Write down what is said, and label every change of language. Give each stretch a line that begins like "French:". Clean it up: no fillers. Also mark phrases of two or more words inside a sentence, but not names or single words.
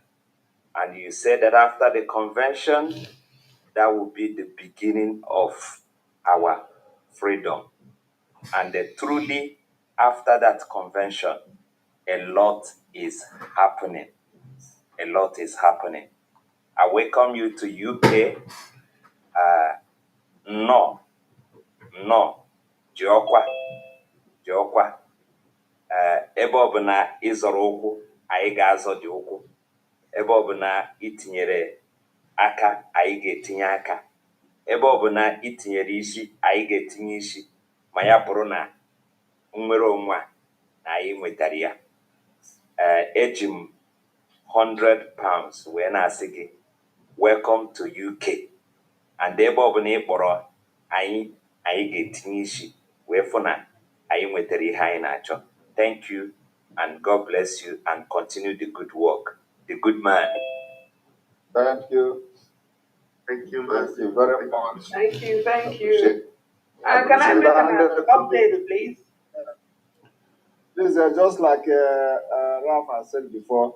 English: And you said that after the convention, that will be the beginning of our freedom. And truly, after that convention, a lot is happening. A lot is happening. I welcome you to UK. No,
Igbo: Jiokwa. Ebe ọbụla ịzọrọ ụkwụ, anyị ga-azọ dị ụkwụ. Ebe ọbụla itinyere aka, anyị ga-etinye aka. Ebe ọbụla itinyere isi, anyị ga-etinye isi. Ma ya bụrụ na nnwere onwe a na anyị nwetara ya. Eji m £100 wee na-asị gị,
English: welcome to UK.
Igbo: And ebe ọbụla ị kpọrọ anyị ga-etinye isi wee fụ na anyị nwetara ihe anyị na-achọ.
English: Thank you, and God bless you, and continue the good work. The good man. Thank you. Thank you, Thank you very much. Thank you. Can I make an update, please? This is just like Ralph has said before.